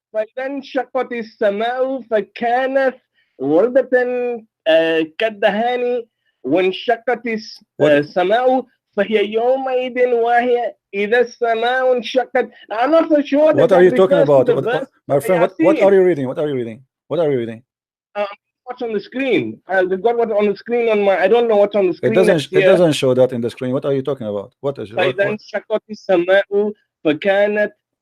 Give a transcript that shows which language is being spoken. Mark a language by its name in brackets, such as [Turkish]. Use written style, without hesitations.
[Arabic] فَانشَقَّتِ السَّمَاءُ فَكَانَتْ وَرْدَةً كَالدَّهَانِ وانشقت السماء فهي يومئذ واهية إذا السماء انشقت. [English] I'm not so sure. What are you talking about? My friend, what are you reading? What are you reading? What are you reading? What's on the screen? I've got what on the screen on my. I don't know what's on the screen. It doesn't show that in the screen. What are you talking about? What is? [Arabic] فإذا انشقت السماء فكانت.